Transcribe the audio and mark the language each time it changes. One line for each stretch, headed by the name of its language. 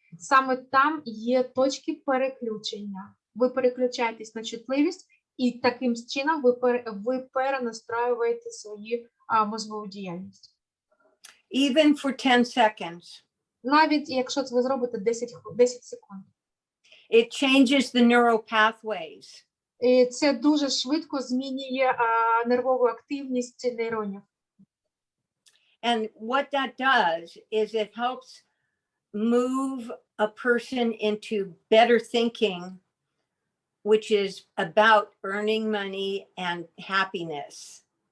Ukrainian: Саме там є точки переключення. Ви переключаєтесь на чутливість, і таким чином ви перенастраюєте свою мозгову діяльність.
English: Even for 10 seconds.
Ukrainian: Навіть якщо ви зробите 10 секунд.
English: It changes the neural pathways.
Ukrainian: І це дуже швидко змінює нервову активність нейронів.
English: And what that does is it helps move a person into better thinking, which is about earning money and happiness.